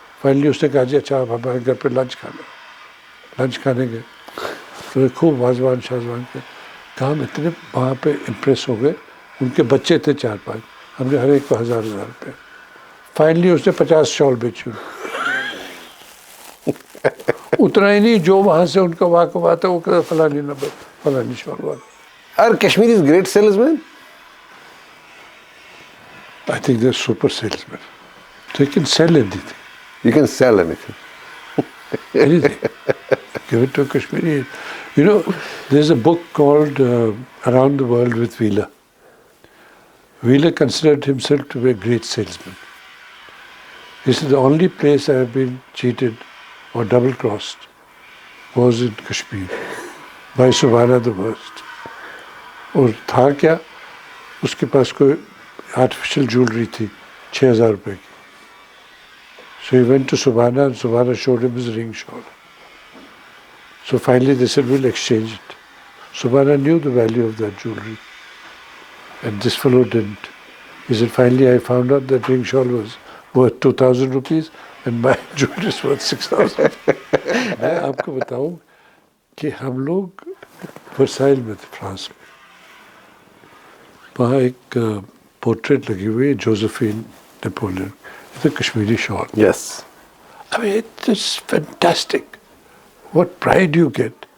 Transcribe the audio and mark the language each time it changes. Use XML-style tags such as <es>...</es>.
<hi>Finally उसने कहा जी अच्छा आप हमारे घर पे लंच खाने गए, तो खूब वाजवान शाजवान के कहा, हम इतने वहाँ पे इम्प्रेस हो गए, उनके बच्चे थे 4-5, हमने हर एक को 1000 रुपये। फाइनली उसने 50 शॉल बेची। उतना ही नहीं, जो वहाँ से उनका वाकफ आता वो कहता फलानी शॉल वाला।</hi> <en>Are Kashmiris great salesmen? I think they're super salesmen. They can sell anything. You can sell anything. Anything. Give it to a Kashmiri. You know, there's a book called Around the World with Wheeler. Wheeler considered himself to be a great salesman. He said, the only place I have been cheated or double-crossed was in Kashmir by Subhana the worst.</en> <hi>और था क्या, उसके पास कोई artificial jewellery थी 6000 रुपये की.</hi> <en>So he went to Subhana and Subhana showed him his ring shawl. So finally they said, we'll exchange it. Subhana knew the value of that jewelry and this fellow didn't. He said, finally I found out that ring shawl was worth 2000 rupees and my jewelry is worth 6000.</en> <hi>मैं आपको बताऊं कि हम लोग Versailles में थे, France में. वहाँ एक पोर्ट्रेट लगी हुई है, Josephine Napoleon.</hi> <en>It's a Kashmiri shawl. Yes. I mean, it's fantastic. What pride you get.</en>